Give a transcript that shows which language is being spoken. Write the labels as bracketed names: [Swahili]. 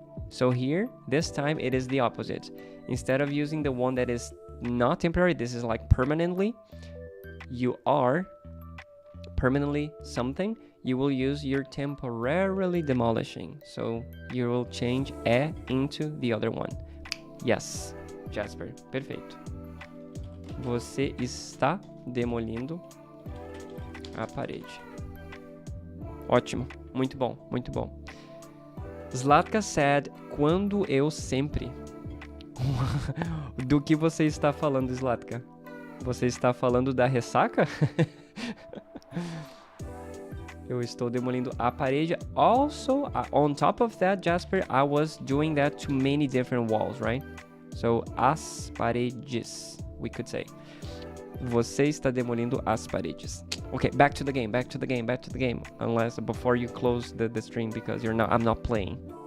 [English] So here, this time, it is the opposite. Instead of using the one that is not temporary, this is like permanently, you are permanently something, you will use your temporarily demolishing. So you will change into the other one. [Portuguese] Yes, Jasper, perfeito. Você está demolindo a parede. Ótimo, muito bom, muito bom. [English] Zlatka said, [Portuguese] quando eu sempre. Do que você está falando, Zlatka? Você está falando da ressaca? Eu estou demolindo a parede. [English] Also, on top of that, Jasper, I was doing that to many different walls, right? So, [Portuguese] as paredes, [English] we could say. [Portuguese] Você está demolindo as paredes. [English] Okay, back to the game. Unless before you close the stream because I'm not playing.